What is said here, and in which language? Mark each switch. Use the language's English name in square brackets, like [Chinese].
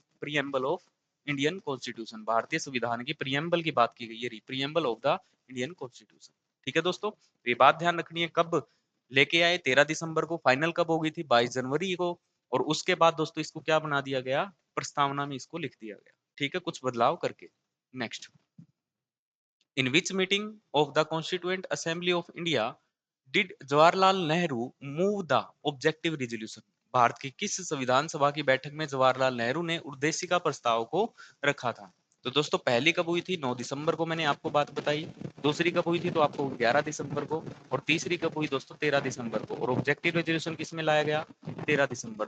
[English] preamble of Indian constitution, [Hindi] भारतीय संविधान की प्रियम्बल की बात की गई है, [English] Preamble of the Indian constitution. [Hindi] ठीक है दोस्तों, ये बात ध्यान रखनी है, कब लेके आए? 13 दिसंबर को। फाइनल कब हो गई थी? 22 जनवरी को। और उसके बाद दोस्तों इसको क्या बना दिया गया? प्रस्तावना में इसको लिख दिया गया। ठीक है, कुछ बदलाव करके। [English] Next, in which meeting of the Constituent Assembly of India did Jawaharlal Nehru move the objective resolution? [Hindi] Bharat की किस संविधान सभा की बैठक में जवाहरलाल नेहरू ने उद्देशिका प्रस्ताव को रखा था? तो दोस्तों पहली कब हुई थी? 9 दिसंबर को, मैंने आपको बात बताई। दूसरी कब हुई थी? तो आपको 11 दिसंबर को। और तीसरी कब हुई दोस्तों? 13 दिसंबर को। और ऑब्जेक्टिव रेजोल्यूशन किस में लाया गया? 13 दिसंबर।